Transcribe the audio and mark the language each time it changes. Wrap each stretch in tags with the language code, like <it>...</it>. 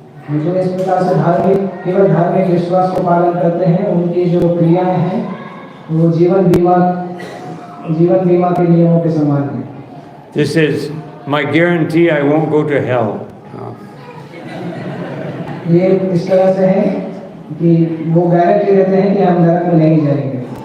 <hi>जो इस प्रकार से केवल धार्मिक विश्वास को पालन करते हैं, उनकी जो क्रियाएं हैं वो जीवन बीमा के नियमों के समान है.</hi> <en>This is my guarantee I won't go to hell.</en> <hi>ये इस तरह से है कि वो गारंटी देते हैं कि हम नरक में नहीं जाएंगे.</hi>